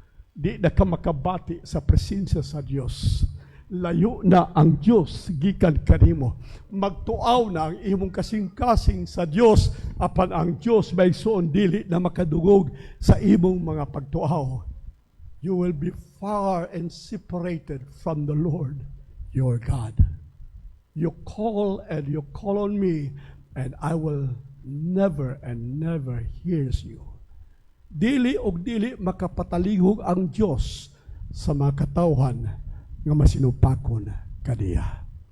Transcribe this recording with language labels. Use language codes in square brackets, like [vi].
[ceb] Di na ka makabati sa presensya sa Dios. Layo na ang Diyos gikan kanimo. Magtuaw na ang imong kasing-kasing sa Dios apan ang Dios maigsoon dili na makadungog sa imong mga pagtuaw. [en] You will be far and separated from the Lord your God. You call and you call on me and I will never and never hears you. [ceb] Dili og dili makapatalihog ang Dios sa mga katawhan nga masinupakon kaniya.